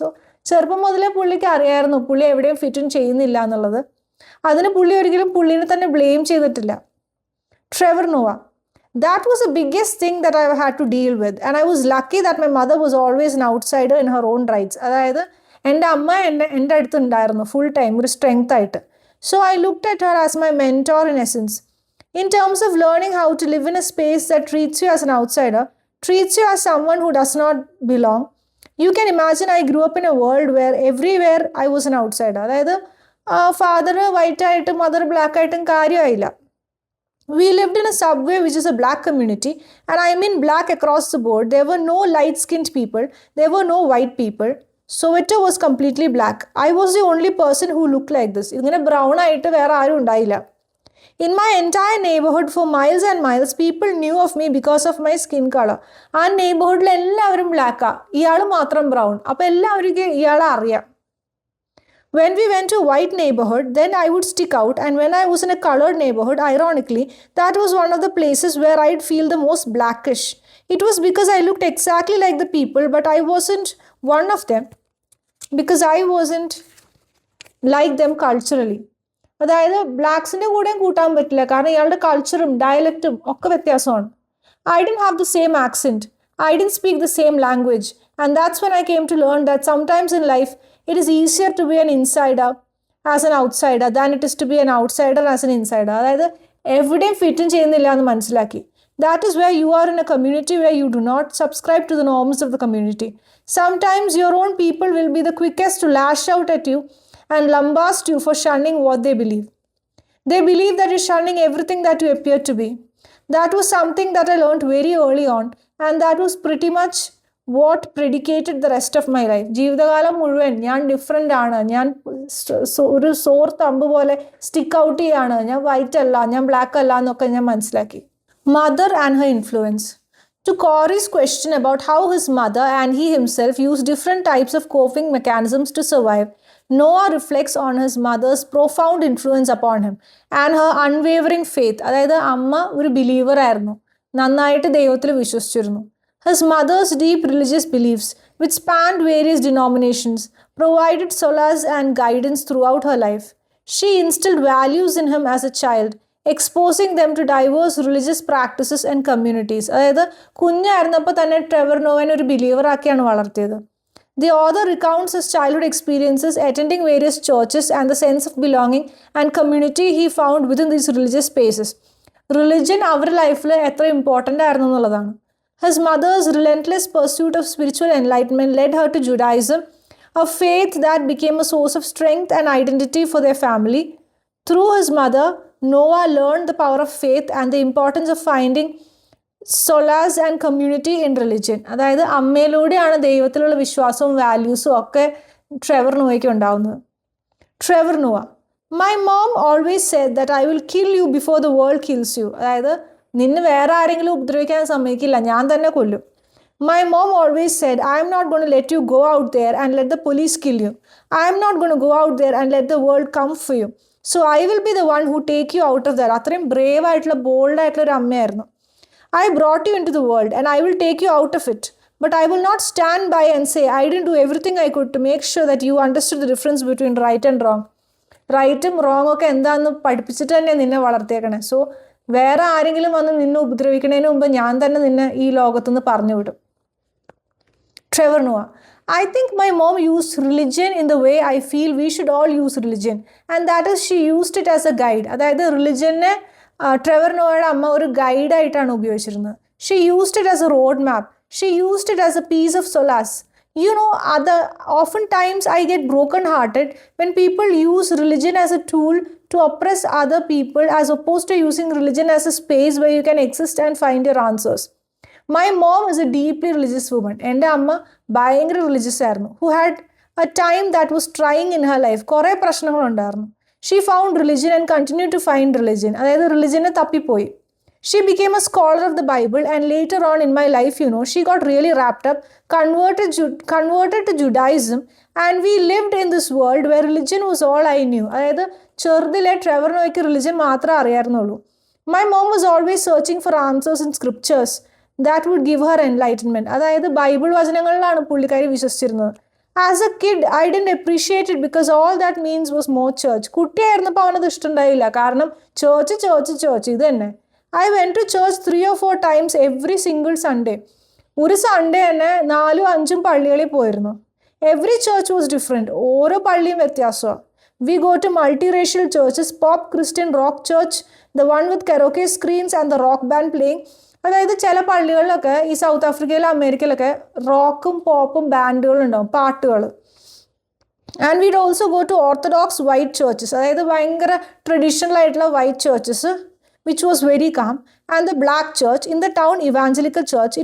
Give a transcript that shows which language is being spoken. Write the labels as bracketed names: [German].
[Malayalam] So, ചെറുപ്പം മുതലേ പുള്ളിക്ക് അറിയായിരുന്നു പുള്ളി എവിടെയും ഫിറ്റും ചെയ്യുന്നില്ല എന്നുള്ളത്. അതിന് പുള്ളി ഒരിക്കലും പുള്ളിനെ തന്നെ ബ്ലെയിം ചെയ്തിട്ടില്ല. [English] Trevor Noah. That was the biggest thing that I had to deal with, and I was lucky that my mother was always an outsider in her own rights. [Malayalam] അതായത് എൻ്റെ അമ്മ എൻ്റെ അടുത്ത് ഉണ്ടായിരുന്നു ഫുൾ ടൈം ഒരു strength ആയിട്ട്. [English] So I looked at her as my mentor in essence. In terms of learning how to live in a space that treats you as an outsider, treats you as someone who does not belong, you can imagine I grew up in a world where everywhere I was an outsider. [Malayalam] അതായത് father white ആയിട്ടും mother black ആയിട്ടും കാര്യമായില്ല. [English] We lived in a subway which is a black community, and I mean black across the board. There were no light-skinned people, there were no white people. Soweto was completely black. I was the only person who looked like this. [Malayalam] ഇങ്ങനെ brown ആയിട്ട് വേറെ ആരും ഉണ്ടായില്ല. [English] In my entire neighborhood for miles and miles, people knew of me because of my skin color. [Malayalam] ആ നെയ്ബർഹുഡിൽ എല്ലാവരും ബ്ലാക്കാ, ഇയാൾ മാത്രം brown. അപ്പോൾ എല്ലാവർക്കും ഇയാളെ അറിയാം. [English] When we went to a white neighborhood, then I would stick out, and when I was in a colored neighborhood, ironically, that was one of the places where I'd feel the most blackish. It was because I looked exactly like the people, but I wasn't one of them because I wasn't like them culturally. [Malayalam] അതായത് ബ്ലാക്സിൻ്റെ കൂടെയും കൂട്ടാൻ പറ്റില്ല, കാരണം ഇയാളുടെ കൾച്ചറും ഡയലക്റ്റും ഒക്കെ വ്യത്യാസമാണ്. [English] I didn't have the same accent. I didn't speak the same language. And that's when I came to learn that sometimes in life, it is easier to be an insider as an outsider than it is to be an outsider as an insider. [Malayalam] അതായത് എവിടെയും ഫിറ്റും ചെയ്യുന്നില്ല എന്ന് മനസ്സിലാക്കി. [English] That is where you are in a community where you do not subscribe to the norms of the community. Sometimes your own people will be the quickest to lash out at you and lambast you for shunning what they believe. They believe that you're shunning everything that you appear to be. That was something that I learned very early on, and that was pretty much what predicated the rest of my life. [Malayalam] ജീവിതകാലം മുഴുവൻ ഞാൻ different ആണ്, ഞാൻ ഒരു സോർ thumb പോലെ stick out ചെയ്യാണ്, ഞാൻ white അല്ല, ഞാൻ ബ്ലാക്ക് അല്ല എന്നൊക്കെ ഞാൻ മനസ്സിലാക്കി. [English] Mother and her influence. To Corey's question about how his mother and he himself used different types of coping mechanisms to survive, Noah reflects on his mother's profound influence upon him and her unwavering faith. [Malayalam] അതായത് അമ്മ ഒരു believer ആയിരുന്നു, നന്നായിട്ട് ദൈവത്തിൽ വിശ്വസിച്ചിരുന്നു. [English] His mother's deep religious beliefs, which spanned various denominations, provided solace and guidance throughout her life. She instilled values in him as a child, exposing them to diverse religious practices and communities. [Malayalam] അതായത് കുഞ്ഞായിരുന്നപ്പോൾ തന്നെ Trevor നോവനെ ഒരു believer ആക്കിയാണ് വളർത്തിയത്. [English] The author recounts his childhood experiences attending various churches and the sense of belonging and community he found within these religious spaces. [Malayalam] Religion അവരുടെ ലൈഫിൽ എത്ര important ആയിരുന്നു എന്നുള്ളതാണ്. [English] His mother's relentless pursuit of spiritual enlightenment led her to Judaism, a faith that became a source of strength and identity for their family. Through his mother, Noah learned the power of faith and the importance of finding solace and community in religion. [Malayalam] അതായത് അമ്മയിലൂടെയാണ് ദൈവത്തിലുള്ള വിശ്വാസവും വാല്യൂസും ഒക്കെ Trevor നോയ്ക്ക് ഉണ്ടാവുന്നത്. [English] Trevor Noah. My mom always said that I will kill you before the world kills you. [Malayalam] അതായത് നിന്നെ വേറെ ആരെങ്കിലും ഉപദ്രവിക്കാൻ സമ്മതിക്കില്ല, ഞാൻ തന്നെ കൊല്ലും. [English] My mom always said, I am not going to let you go out there and let the police kill you. I am not going to go out there and let the world come for you. So I will be the one who take you out of that. [Malayalam] അത്രയും brave ആയിട്ടുള്ള bold ആയിട്ടുള്ള ഒരു അമ്മയായിരുന്നു. [English] I brought you into the world and I will take you out of it. But I will not stand by and say, I didn't do everything I could to make sure that you understood the difference between right and wrong. [Malayalam] റൈറ്റും wrong ഒക്കെ എന്താണെന്ന് പഠിപ്പിച്ചിട്ട് തന്നെ നിന്നെ വളർത്തിയേക്കണേ. So വേറെ ആരെങ്കിലും വന്ന് നിന്നെ ഉപദ്രവിക്കുന്നതിന് മുമ്പ് ഞാൻ തന്നെ നിന്നെ ഈ ലോകത്തുനിന്ന് പറഞ്ഞു വിടും. [English] Trevor Noah. I think my mom used religion in the way I feel we should all use religion. And that is she used it as a guide. [Malayalam] അതായത് റിലിജനെ ട്രെവർ നോയുടെ അമ്മ ഒരു ഗൈഡായിട്ടാണ് ഉപയോഗിച്ചിരുന്നത്. [English] She used it as a road map. She used it as a piece of solace. You know, oftentimes I get broken-hearted when people use religion as a tool to oppress other people as opposed to using religion as a space where you can exist and find your answers. My mom is a deeply religious woman. [Malayalam] എൻ്റെ അമ്മ ഭയങ്കര religious ആയിരുന്നു. [English] Who had a time that was trying in her life. [Malayalam] കുറേ പ്രശ്നങ്ങളുണ്ടായിരുന്നു. [English] She found religion and continued to find religion. [Malayalam] അതായത് റിലിജനെ തപ്പിപ്പോയി. [English] She became a scholar of the Bible and later on in my life, you know, she got really wrapped up, converted to Judaism, and we lived in this world where religion was all I knew. [Malayalam] അതായത് ചെറുതിലെ Trevor നോയ്ക്ക് religion മാത്രമേ അറിയാറുന്നുള്ളൂ. [English] My mom was always searching for answers in scriptures that would give her enlightenment. [Malayalam] അതായത് Bible വചനങ്ങളിലാണ് പുള്ളിക്കാരി വിശ്വസിച്ചിരുന്നത്. [English] As a kid, I didn't appreciate it because all that means was more church. [Malayalam] കുട്ടിയായിരുന്നപ്പോൾ അവനത് ഇഷ്ടമുണ്ടായില്ല, കാരണം church ഇത് തന്നെ. [English] I went to church 3 or 4 times every single Sunday. [Malayalam] ഒരു Sunday തന്നെ 4-5 പള്ളികളിൽ പോയിരുന്നു. [English] Every church was different. [Malayalam] ഓരോ പള്ളിയും വ്യത്യാസമാണ്. [English] We go to multiracial churches, pop Christian rock church, the one with karaoke screens and the rock band playing. [Malayalam] അതായത് ചില പള്ളികളിലൊക്കെ ഈ സൗത്ത് ആഫ്രിക്കയിലും അമേരിക്കയിലൊക്കെ റോക്കും പോപ്പും ബാൻഡുകളുണ്ടാവും, പാട്ടുകൾ. [English] and we'd also go to orthodox white churches, [Malayalam] അതായത് ഭയങ്കര traditional ആയിട്ടുള്ള white churches [English] which was very calm, and the black church in the town evangelical church.